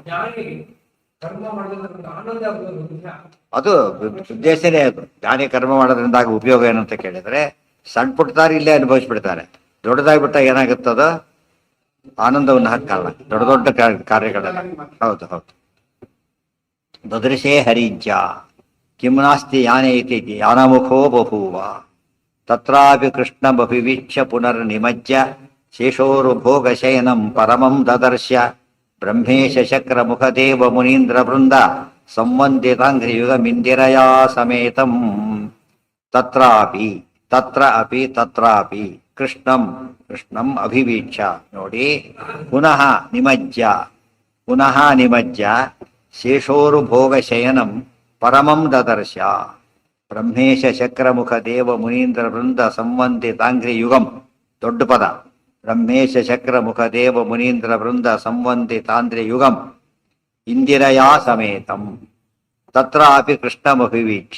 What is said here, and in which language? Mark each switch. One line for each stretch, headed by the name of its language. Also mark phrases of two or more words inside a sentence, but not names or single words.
Kannada: ಅದು ಉದ್ದೇಶನೇ ಅದು. ಜ್ಞಾನಿ ಕರ್ಮ ಮಾಡೋದ್ರಿಂದ ಆಗ ಉಪಯೋಗ ಏನಂತ ಕೇಳಿದ್ರೆ, ಸಣ್ಣ ಪುಟ್ಟದಾರಿ ಇಲ್ಲೇ ಅನುಭವಿಸ್ಬಿಡ್ತಾರೆ. ದೊಡ್ಡದಾಗಿ ಬಿಟ್ಟಾಗ ಏನಾಗುತ್ತದ? ಆನಂದವನ್ನು ಹಾಕಲ್ಲ ದೊಡ್ಡ ದೊಡ್ಡ ಕಾರ್ಯಗಳೆಲ್ಲ. ಹೌದು ಹೌದು.
Sanskrit: ದದೃಶೇ ಹರಿಜ್ಯ ಕಿಂ ನಾಸ್ತಿ ಯಾನೇ ಇತಿ ಯಾನಮುಖೋ ಬಭೂವ ತತ್ರಾಪಿ ಕೃಷ್ಣಮಭಿವೀಕ್ಷ್ಯ ಪುನರ್ನಿಮಜ್ಯ ಶೇಷೋರುಭೋಗಶಯನಂ ಪರಮಂ ದದರ್ಶ ಬ್ರಹ್ಮೇಶ ಶಕ್ರ ಮುಖದೇವ ಮುನೀಂದ್ರ ವೃಂದ ಸಂವಂದಿತಾಂಘ್ರಿಯುಗಮಿಂದಿರಯಾ ಸಮೇತಂ ತತ್ರಾಪಿ ತತ್ರಾಪಿ ಕೃಷ್ಣಂ ಅಭಿವೀಕ್ಷ್ಯ ನೋಡಿ, ಪುನಃ ನಿಮಜ್ಯ ಶೇಷೋರುಭೋಗಶಯನಂ ಪರಮಂ ದದರ್ಶ ಬ್ರಹ್ಮೇಶ ಶಕ್ರಮುಖ ದೇವ ಮುನೀಂದ್ರ ವೃಂದ ಸಂವಂದಿತಾಂಘ್ರಿ ಯುಗಂ.
Kannada: ದೊಡ್ಡ ಪದ.
Sanskrit: ಬ್ರಹ್ಮೇಶ ಶಕ್ರಮುಖ ದೇವ ಮುನೀಂದ್ರ ವೃಂದ ಸಂವಂದಿತಾಂಧ್ರಿ ಯುಗಂ ಇಂದಿರಯಾ ಸಮೇತಂ ತತ್ರಾಪಿ ಕೃಷ್ಣಮಭಿವೀಕ್ಷ.